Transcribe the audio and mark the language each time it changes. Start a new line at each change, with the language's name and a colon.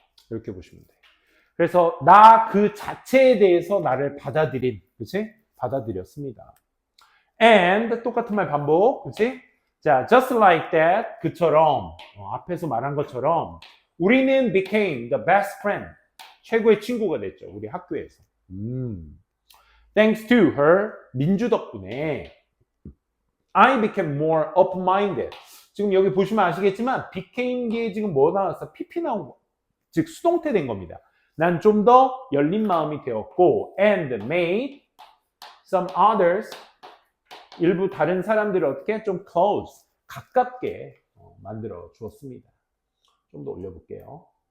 Korean: 이렇게 보시면 돼요. 그래서 나 그 자체에 대해서 나를 받아들인, 그치? 받아들였습니다. and 똑같은 말 반복, 그치? 자,
English: just like that,
Korean: 그처럼 앞에서 말한 것처럼 우리는
English: became the best friend,
Korean: 최고의 친구가 됐죠. 우리 학교에서.
English: Thanks to her,
Korean: 민주 덕분에
English: I became more open-minded.
Korean: 지금 여기 보시면 아시겠지만 became에 지금 뭐 나왔어? PP 나온 거. 즉 수동태 된 겁니다. 난 좀 더 열린 마음이 되었고
English: and made some others,
Korean: 일부 다른 사람들을 어떻게 좀 close, 가깝게 만들어 주었습니다. 좀 더 올려볼게요.